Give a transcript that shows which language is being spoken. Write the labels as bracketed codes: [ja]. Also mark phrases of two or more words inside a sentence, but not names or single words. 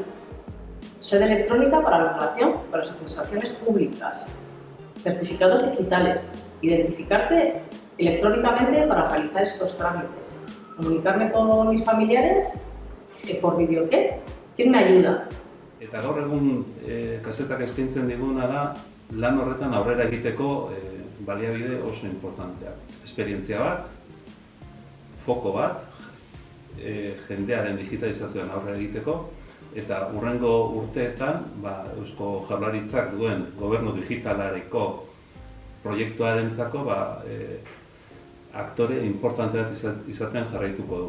[es] Sede electrónica para la relación con las administraciones públicas. Certificados digitales. Identificarte electrónicamente para realizar estos trámites. Comunicarme con mis familiares por vídeo, ¿qué? ¿Quién me ayuda? [eu] Eta gaur egun kasetak eskaintzen diguna da lan horretan aurrera egiteko baliabide oso importanteak. Esperientzia bat, foko bat, jendearen digitalizazioan aurrera egiteko, eta hurrengo urteetan Eusko Jaurlaritzak duen gobernu digitalareko proiektuarentzako aktore importante bat izaten jarraituko du.